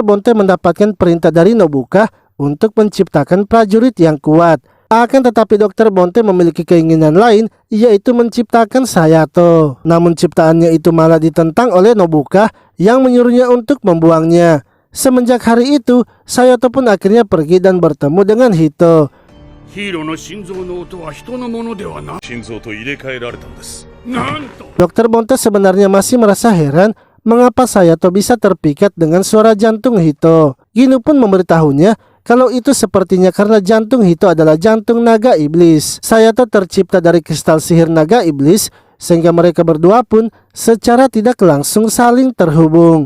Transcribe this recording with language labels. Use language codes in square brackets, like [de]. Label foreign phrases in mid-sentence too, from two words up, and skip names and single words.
[id] Bonte mendapatkan perintah dari Nobuka untuk menciptakan prajurit yang kuat. Akan tetapi Dr. Bonte memiliki keinginan lain, yaitu menciptakan Sayato. Namun ciptaannya itu malah ditentang oleh Nobuka yang menyuruhnya untuk membuangnya. Semenjak hari itu, Sayato pun akhirnya pergi dan bertemu dengan Hito. [ja] ヒーローの心臓の音は人のものではない。心臓と入れ替えられたんです。なんと [id] Dr. Bonte sebenarnya masih merasa heran mengapa Sayato bisa terpikat dengan suara jantung Hito. Ginu pun memberitahunya kalau itu sepertinya karena jantung Hito adalah jantung naga iblis. Sayato tercipta dari kristal sihir naga iblis, sehingga mereka berdua pun secara tidak langsung saling terhubung.